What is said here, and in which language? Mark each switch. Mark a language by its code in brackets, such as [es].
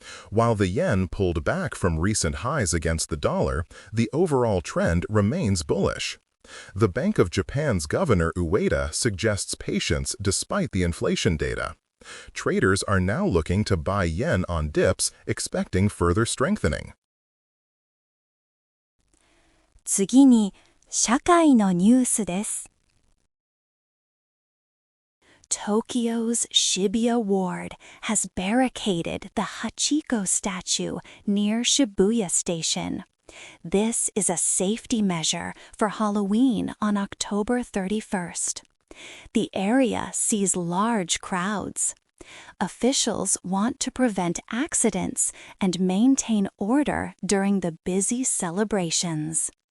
[en] While the yen pulled back from recent highs against the dollar, the overall trend remains bullish. The Bank of Japan's Governor Ueda suggests patience despite the inflation data. Traders are now looking to buy yen on dips, expecting further strengthening. [ja] 次に、社会のニュースです。 [en] Tokyo's Shibuya Ward has barricaded the Hachiko statue near Shibuya Station. This is a safety measure for Halloween on October 31st. The area sees large crowds. Officials want to prevent accidents and maintain order during the busy celebrations.